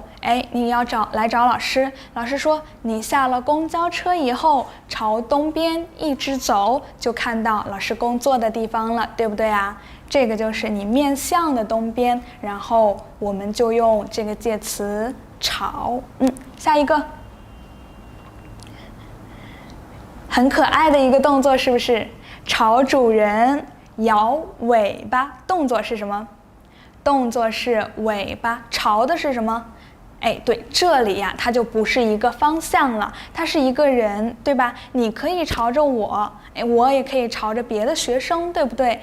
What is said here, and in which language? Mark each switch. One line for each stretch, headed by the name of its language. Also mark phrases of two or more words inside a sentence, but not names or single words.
Chinese: 哎，你要來找老師，老師說你下了公交車以後，朝東邊一直走，就看到老師工作的地方了，对不对啊？這個就是你面向的東邊，然後我們就用這個介詞朝。下一個。很可愛的一個動作，是不是？朝主人搖尾巴，動作是什麼？動作是尾巴，朝的是什麼？哎，对，這裡呀，它就不是一個方向了，它是一個人，對吧？你可以朝着我，哎，我也可以朝着別的學生，對不對？